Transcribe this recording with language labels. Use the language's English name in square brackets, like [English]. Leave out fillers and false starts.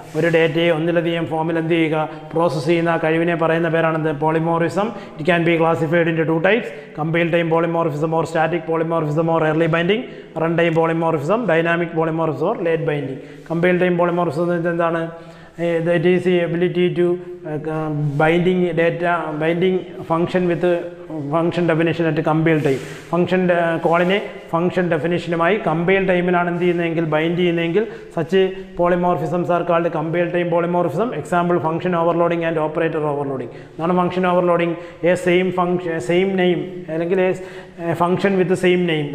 [Malayalam] ഒരു ഡേറ്റയെ ഒന്നിലധികം ഫോമിൽ എന്ത് ചെയ്യുക? പ്രോസസ്സ് ചെയ്യുന്ന കഴിവിനെ പറയുന്ന പേരാണെന്ത്? Polymorphism. [English] It can be classified in 2 types: compile time polymorphism or static polymorphism or early binding, run time polymorphism, dynamic polymorphism or late binding. [Malayalam] Compile time polymorphism എന്ന് വെച്ചാൽ എന്താണ്? [English] That is the ability to binding data, binding function with function definition at compile time. [Malayalam] Function കോളിനെ function ഡെഫിനിഷനുമായി compile ടൈമിലാണ് എന്ത് ചെയ്യുന്നതെങ്കിൽ bind ചെയ്യുന്നതെങ്കിൽ [English] Such polymorphisms are called compile time polymorphism. Example function overloading and operator overloading. എന്നാണ് function overloading? Same name അല്ലെങ്കിൽ function with same name.